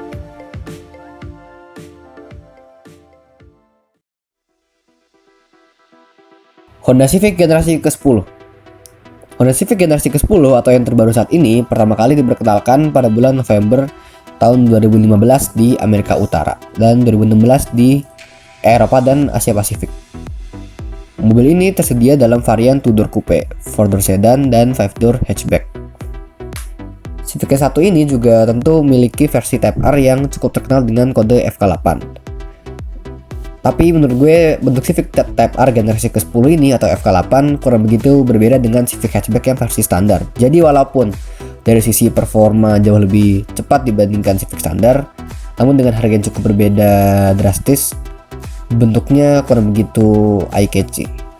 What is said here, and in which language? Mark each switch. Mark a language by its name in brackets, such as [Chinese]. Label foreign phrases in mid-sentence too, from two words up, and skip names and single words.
[Indonesian] Honda Civic generasi ke-10. Honda Civic generasi ke-10 atau yang terbaru saat ini pertama kali diperkenalkan pada bulan November tahun 2015 di Amerika Utara dan 2016 di Eropa dan Asia Pasifik. Mobil ini tersedia dalam varian [English] 2-door coupe, 4-door sedan, [Indonesian] dan [English] 5-door hatchback. [Indonesian] Civic S1 ini juga tentu memiliki versi Type R yang cukup terkenal dengan kode FK8. Tapi menurut gue bentuk Civic Type R generasi ke-10 ini atau FK8 kurang begitu berbeda dengan Civic hatchback yang versi standar. Jadi walaupun dari sisi performa jauh lebih cepat dibandingkan Civic standar, namun dengan harga yang cukup berbeda drastis, bentuknya kurang begitu eye-catching.